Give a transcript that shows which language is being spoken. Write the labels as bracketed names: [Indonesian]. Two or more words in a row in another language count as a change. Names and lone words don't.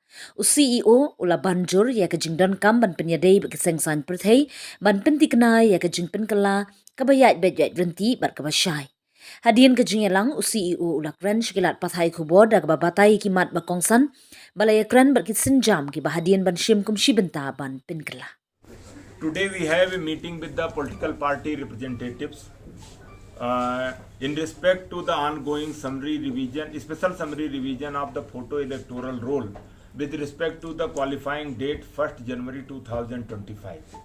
[Khasi] U CEO ula banjur ya ka jingdon kam ban penyadai ba ki seng san perthai ban penti kenai ya ka jingpan kala ka bayat bet renti bat ka basyai. Hadian ka jingyalang u CEO ula kran shikilat pathai khubor da ka babatai ki mat ba kongsan balaya kran bat ki sinjam ki bahadian ban shim kum shibenta ban pinkala. [English] Today we have a meeting with the political party representatives in respect to the ongoing special summary revision of the photo electoral roll with respect to the qualifying date 1st January 2025.